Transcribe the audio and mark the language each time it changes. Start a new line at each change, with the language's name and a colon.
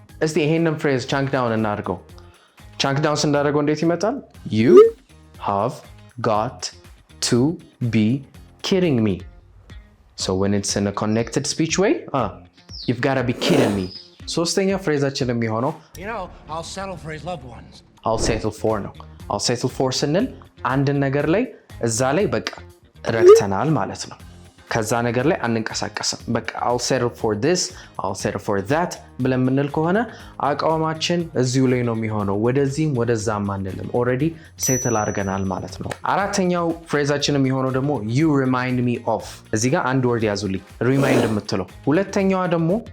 Amharic: እስቲ ይሄንን ፍሬዝ chunk down እናድርገው። chunk down ስናደርገው እንዴት ይመጣል?
English: You have got to be kidding me. So when it's in a connected speech way, you've gotta be kidding me.
Amharic: ሶስተኛ ፍሬዛችን የሚሆነው
English: I'll settle for his loved ones.
Amharic: I'll settle for ነው። I'll settle for ስንል አንድን ነገር ላይ እዛ ላይ በቃ ረክተናል ማለት ነው። ከዛ ነገር ላይ አንንቀሳቀስም። በቃ
English: I'll settle for this, I'll settle for that
Amharic: ብለን ምንል ከሆነ አቋማችን እዚሁ ላይ ነው የሚሆነው። ወደዚህም ወደዛም አንልም። ኦልሬዲ ሴትል አድርገናል ማለት ነው። አራተኛው ፍሬዛችን የሚሆነው ደግሞ
English: you remind me of።
Amharic: እዚህ ጋር አንድ ወርድ ያዙልኝ፣ remind የምትለው። ሁለተኛዋ ደግሞ